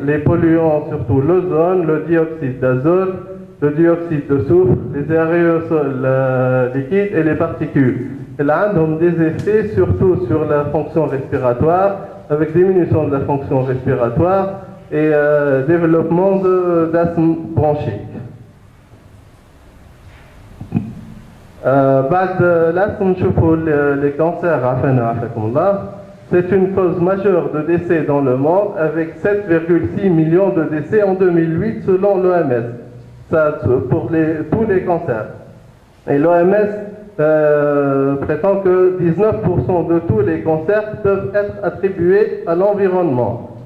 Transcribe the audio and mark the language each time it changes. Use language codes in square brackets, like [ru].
[fr] Les polluants, surtout l'ozone, le dioxyde d'azote, le dioxyde de soufre, les aérosols liquides et les particules. Elles ont des effets surtout sur la fonction respiratoire, avec diminution de la fonction respiratoire et développement d'asthme bronchique. [ar] بعد l'asthme, نشوفوا les cancers, عافانا وعافاكم الله. [fr] C'est une cause majeure de décès dans le monde, avec 7,6 millions de décès en 2008 selon l'OMS. Ça pour tous les cancers. Et l'OMS prétend que 19% de tous les cancers peuvent être attribués à l'environnement.